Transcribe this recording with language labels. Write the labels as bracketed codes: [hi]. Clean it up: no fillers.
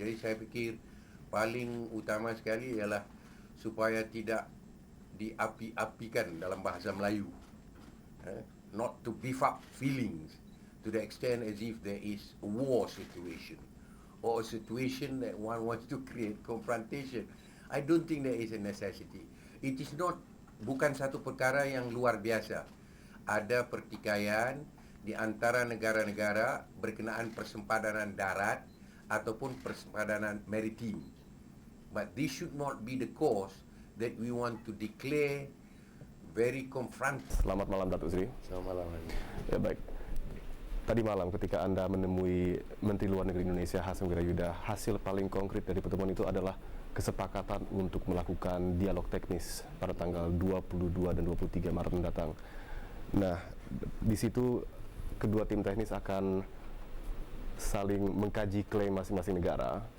[ms] Jadi saya fikir paling utama sekali ialah supaya tidak diapi-apikan dalam bahasa Melayu. [en] Not to beef up feelings to the extent as if there is a war situation or a situation that one wants to create confrontation. I don't think there is a necessity. It is not, [ms] bukan satu perkara yang luar biasa. Ada pertikaian di antara negara-negara berkenaan persempadanan darat ataupun persempadanan maritim. [en] But this should not be the cause that we want to declare very confront. [id] Selamat malam Datuk Seri. Selamat malam. Ya baik. Tadi malam ketika Anda menemui Menteri Luar Negeri Indonesia Hasim Wirayuda, hasil paling konkret dari pertemuan itu adalah kesepakatan untuk melakukan dialog teknis pada tanggal 22 dan 23 Maret mendatang. Nah, di situ kedua tim teknis akan saling mengkaji klaim masing-masing negara.